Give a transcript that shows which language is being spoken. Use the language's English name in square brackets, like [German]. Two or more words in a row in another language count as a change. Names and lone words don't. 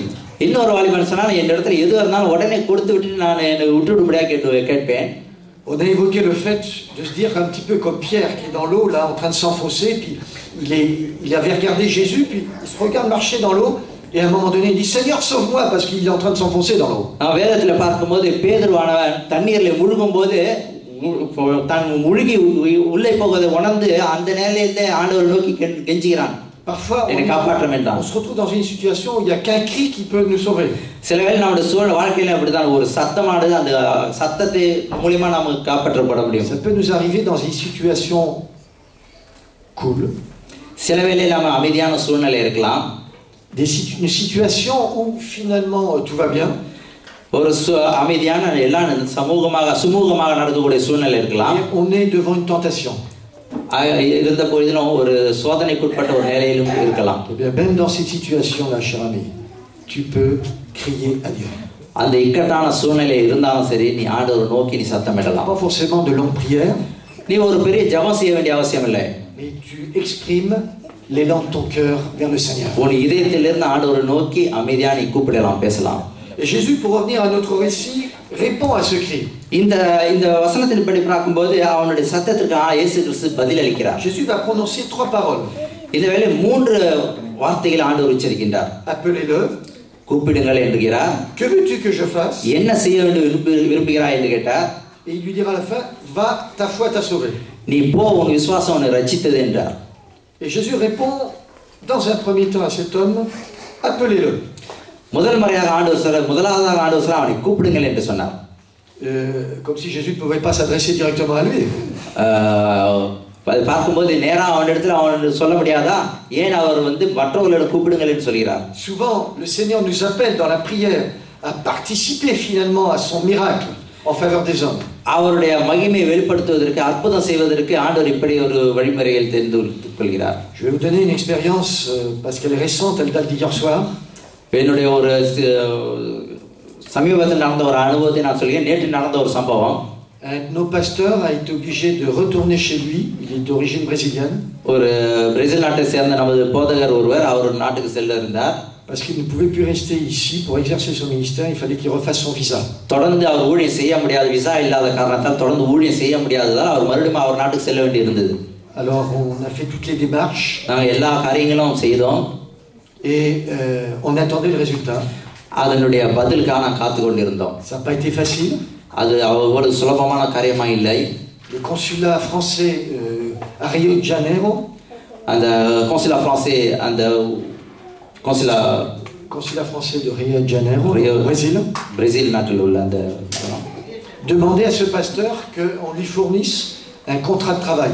[Tamil] இன்னொரு வாலிபன் சொன்னா என் இடத்துல எதுவாக இருந்தாலும் உடனே கொடுத்து விட்டு நான் என்னை விட்டு விடும்படியாக கேட்பேன். [French] On a évoqué le fait de se dire un petit peu comme Pierre qui est dans l'eau là en train de s'enfoncer, puis il avait regardé Jésus, puis il se regarde marcher dans l'eau et à un moment donné il dit Seigneur sauve-moi parce qu'il est en train de s'enfoncer dans l'eau. [Tamil] வேதத்துல பார்க்கும்போது பேதுருவானவன் தண்ணீர்ல முழுகும் போது தான் முழுகி உள்ளே போவதை உணர்ந்து அந்த நிலையிலே ஆண்டவர் நோக்கி கெஞ்சுகிறான். [French] Parfois, on se retrouve dans une situation où il n'y a qu'un cri qui peut nous sauver. [Tamil] சில வேளை நம்முடைய சூழல் வாழ்க்கையில அப்படிதான் ஒரு சத்தமானது அந்த சத்தத்தை மூலமா நாம காப்பாற்றப்பட முடியும். [French] Ça peut nous arriver dans une situation cool. [Tamil] சில வேளை நாம அமைதியான சூழ்நிலை இருக்கலாம். [French] Une situation où finalement tout va bien. [Tamil] ஒரு அமைதியான எல்லாம் சுமூகமாக நடக்கக்கூடிய சூழ்நிலை இருக்கலாம். [French] On est devant une tentation. [Tamil] இருந்த பொழுதிலும் ஒரு சோதனைக்குட்பட்ட ஒரு நிலையிலும் இருக்கலாம். [French] Même dans cette situation là, cher ami, tu peux crier à Dieu. [Tamil] அந்த இக்கட்டான சூழ்நிலை இருந்தாலும் சரி நீ ஆண்டவரை நோக்கி நீ சத்தமிடலாம். [French] Pas forcément de longues prières. [Tamil] நீ ஒரு பெரிய ஜெபம் செய்ய வேண்டிய அவசியம் இல்லை. [French] Mais tu exprimes l'élan de ton cœur vers le Seigneur. [Tamil] உன் இதயத்திலிருந்து ஆண்டவரை நோக்கி அமைதியா நீ கூப்பிடலாம், பேசலாம். [French] Et Jésus, pour revenir à notre récit, répond à ce cri. [Tamil] இந்த வசனத்தின்படி பார்க்கும்போது அவனுடைய சத்தத்திற்கு இயேசு கிறிஸ்து பதில் அளிக்கிறார். [French] Jésus va prononcer 3 paroles. [Tamil] இந்த வேளை 3 வார்த்தைகளை ஆண்டவர் உச்சரிக்கின்றார். [French] Appelez-le. [Tamil] கூப்பிடுங்கள் என்கிறார். [French] Que veux-tu que je fasse? [Tamil] என்ன செய்ய வேண்டும் விரும்புகிறாய் என்று கேட்டார். [French] Et il lui dira à la fin, va, ta foi t'a sauvé. [Tamil] நீ போ, உன் விசுவாசம் உன்னை ரட்சித்தது என்றார். [French] Et Jésus répond dans un premier temps à cet homme, appelez-le. [Tamil] முதல் முறையாக முதலாவதாக ஆண்டவர் சொல்ல அவனை கூப்பிடுங்கள் என்று சொன்னார். [French] Comme si Jésus ne pouvait pas s'adresser directement à lui. [Tamil] பார்க்கும்போது நேரா அவனிடத்தில் அவன் சொல்ல முடியாதா, ஏன் அவர் மற்றவர்களிடம் கூப்பிடுங்கள் என்று சொல்கிறார். [French] Souvent le Seigneur nous appelle dans la prière à participer finalement à son miracle en faveur des hommes. [Tamil] அவருடைய மகிமையை வெளிப்படுத்துவதற்கு அற்புதம் செய்வதற்கு ஆண்டவர் இப்படி ஒரு வழிமுறையை தெரிந்து கொள்கிறார். [French] Je vais vous donner une expérience parce qu'elle est récente, elle date d'hier soir. [Tamil] என்னுடைய ஒரு சமீபத்தில் நடந்த ஒரு அனுபவத்தை நான் சொல்கிறேன். நேற்று நடந்த ஒரு சம்பவம். [French] Un de nos pasteurs a été obligé de retourner chez lui. Il est d'origine brésilienne. [Tamil] ஒரு பிரேசில் நாட்டை சேர்ந்த நமது போதகர் ஒருவர் அவர் நாட்டுக்கு செல்ல இருந்தார். [French] Parce qu'il ne pouvait plus rester ici pour exercer son ministère, il fallait qu'il refasse son visa. [Tamil] தொடர்ந்து அவர் ஊழியம் செய்ய முடியாத, விசா இல்லாத காரணத்தால் தொடர்ந்து ஊழியம் செய்ய முடியாததால் அவர் மறுபடியும் அவர் நாட்டுக்கு செல்ல வேண்டியிருந்தது. [French] Alors on a fait toutes les démarches. [Tamil] நாங்கள் எல்லா காரியங்களும் செய்தோம். [French] Et on attendait le résultat. [Tamil] அதனுடைய பதிலுக்காக நான் காத்து கொண்டிருந்தோம். [French] Ça n'a pas été facile. [Tamil] அது அவ்வளவு சுலபமான காரியமா இல்லை. [French] Le consulat français à Rio de Janeiro, [Tamil] அந்த [French] consulat français [Tamil] அந்த [French] consulat français de Rio de Janeiro, au Brésil, [Tamil] பிரேசில் நாட்டில் உள்ள அந்த [French] demandait à ce pasteur qu'on lui fournisse un contrat de travail.